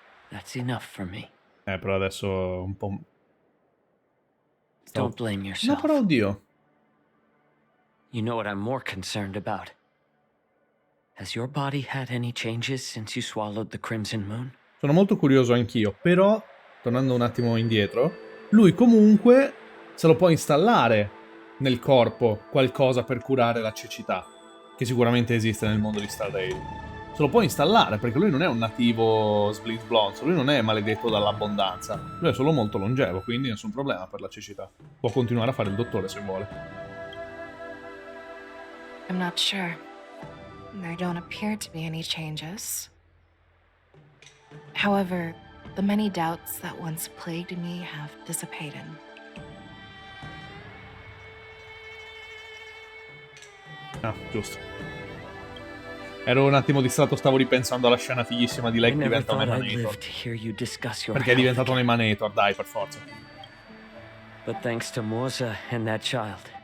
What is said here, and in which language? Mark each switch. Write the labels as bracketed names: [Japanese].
[English] That's enough for me. [Italian] Però adesso un po'... [English] Don't blame yourself. [Italian] No, però oddio. [English] You know what I'm more concerned about? Has your body had any changes since you swallowed the Crimson Moon? [Italian] Sono molto curioso anch'io, però, tornando un attimo indietro, lui comunque se lo può installare nel corpo qualcosa per curare la cecità, che sicuramente esiste nel mondo di Stardale. Se lo può installare, perché lui non è un nativo Split Blonde, lui non è maledetto dall'abbondanza, lui è solo molto longevo, quindi nessun problema per la cecità. Può continuare a fare il dottore se vuole. [English] I'm not sure. There don't appear to be any changes. However, the many doubts that once plagued me have dissipated. [Italian] Ah, giusto. Ero un attimo distratto, stavo ripensando alla scena fighissima di lei che diventa un Emanator. Perché è diventato un Emanator, dai, per forza. [English] But thanks to Moza and that child.